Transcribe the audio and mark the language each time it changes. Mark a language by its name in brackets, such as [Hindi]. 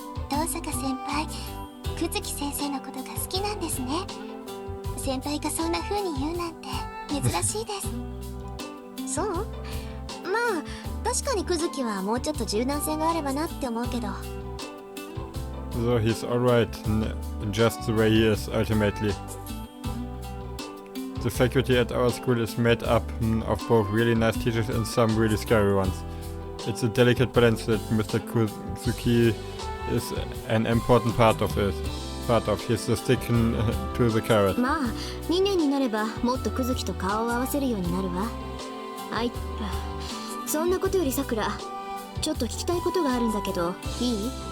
[Japanese] 登坂先輩、久月先生のことが好きなんですね。先輩がそんな風に言うなんて珍しいです。そう？まあ確かに久月はもうちょっと柔軟性があればなって思うけど。 [English] So he's alright, just the way he is, ultimately. The faculty at our school is made up of both really nice teachers and some really scary ones. It's a delicate balance that Mr. Kuzuki is an important part of. He's the stick to the carrot. [Japanese] まあ2年になればもっと久月と顔を合わせるようになるわ。そんなことよりさくら、ちょっと聞きたいことがあるんだけどいい？